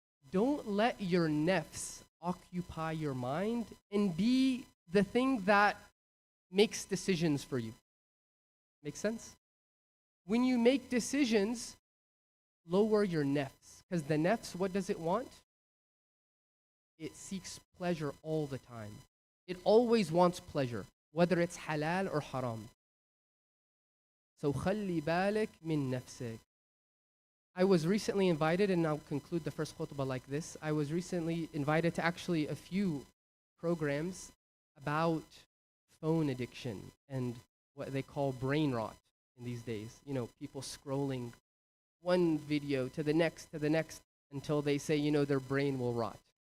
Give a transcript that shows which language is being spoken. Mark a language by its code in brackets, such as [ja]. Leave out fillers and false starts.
[en] Don't let your nafs occupy your mind and be the thing that makes decisions for you. Make sense? When you make decisions, lower your nafs. Because the nafs, what does it want? It seeks pleasure all the time. It always wants pleasure, whether it's halal or haram. So [ar] خلي بالك من نفسك. [en] I was recently invited, and I'll conclude the first khutbah like this. I was recently invited to actually a few programs about phone addiction and what they call brain rot in these days. People scrolling one video to the next until they say, their brain will rot.